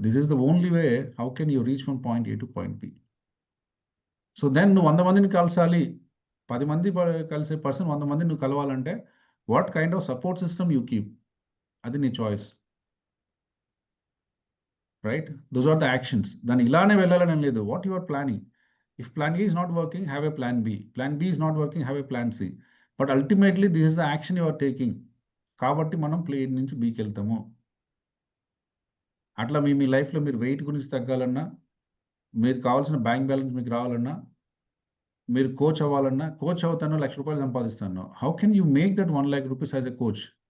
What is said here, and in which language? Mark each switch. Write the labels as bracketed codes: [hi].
[en] This is the only way how can you reach from point A to point B. So then [te] నువ్వు 100 మందిని కలసాలి, 10 మంది కలిసే person 100 మందిని నువ్వు కలవాలంటే [en] what kind of support system you keep, [te] అది నీ choice, [en] Right? Those are the actions. [te] దాన్ని ఇలానే వెళ్ళాలని లేదు. [en] What you are planning? If plan A is not working, have a plan B. Plan B is not working, have a plan C. But ultimately, this is the action you are taking. [te] కాబట్టి మనం plane నుంచి బీకి వెళ్తాము. అట్లా మీ లైఫ్లో మీరు wait గురించి తగ్గాలన్నా, మీరు కావాల్సిన బ్యాంక్ బ్యాలెన్స్ మీకు రావాలన్నా, మీరు కోచ్ అవ్వాలన్నా, కోచ్ అవుతానో ₹1,00,000 సంపాదిస్తాను. [en] How can you make that ₹1,00,000 as a coach?